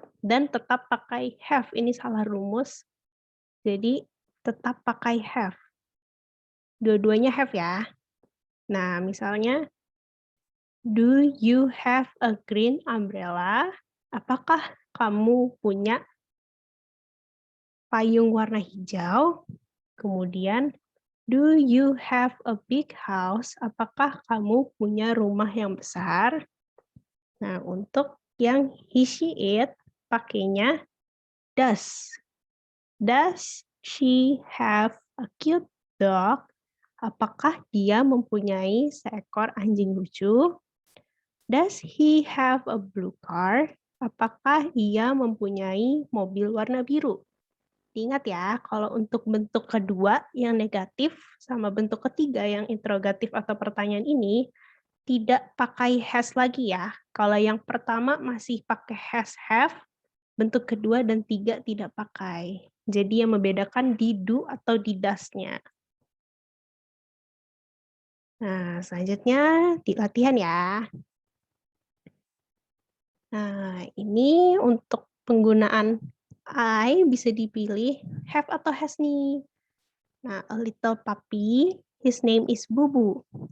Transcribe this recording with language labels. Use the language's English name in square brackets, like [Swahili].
[Indonesian] Dan tetap pakai have, ini salah rumus. Jadi tetap pakai have. Dua-duanya have ya. Nah, misalnya, [English] do you have a green umbrella? [Indonesian] Apakah kamu punya payung warna hijau? [English] Kemudian, do you have a big house? [Indonesian] Apakah kamu punya rumah yang besar? Nah, untuk yang he, she, it, pakainya does. [English] Does she have a cute dog? [Indonesian] Apakah dia mempunyai seekor anjing lucu? [English] Does he have a blue car? [Indonesian] Apakah ia mempunyai mobil warna biru? Ingat ya, kalau untuk bentuk kedua yang negatif sama bentuk ketiga yang interrogatif atau pertanyaan ini tidak pakai has lagi ya. Kalau yang pertama masih pakai has have, bentuk kedua dan tiga tidak pakai. Jadi yang membedakan di do atau di does-nya. Nah, selanjutnya di latihan ya. Nah, ini untuk penggunaan I bisa dipilih have atau has nih. [English] Nah, a little puppy, his name is Bubu.